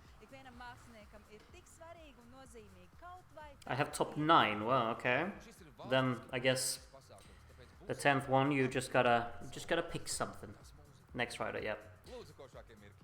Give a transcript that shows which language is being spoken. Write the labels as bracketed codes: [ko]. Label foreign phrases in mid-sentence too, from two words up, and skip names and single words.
[lv] ikvienam māksliniekam ir tik svarīgi un nozīmīgi kaut vai... [en] I have top 9. Well, okay. Then I guess the 10th one you just gotta pick something. Next Friday, yeah. [lv] Lūdzu, košākie mirkļi.